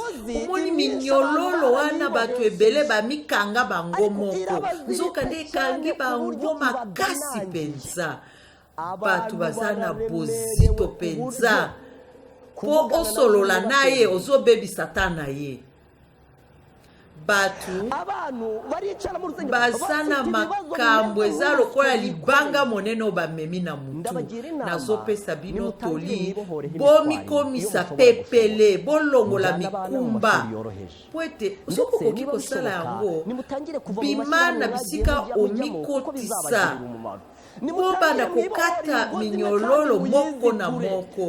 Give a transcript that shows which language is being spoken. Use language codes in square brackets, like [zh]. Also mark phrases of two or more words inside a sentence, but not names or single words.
[ln] Omoni minyololo wana bato ebele bamikanga bango moko, nzoka nde ekangi bango makasi penza. Bato baza na bozito penza, po osolola na ye ozobebisa ta na ye. batu [rw] abantu baricara mu rusengero [ln] bazana makambo eza lokola libanga monene bamemi na mutu nazopesa bino toli bomikomisa pepele bolongola mikumba po ete soki okoki kosala yango bima na bisika omikotisa bobanda kokata minyololo moko na moko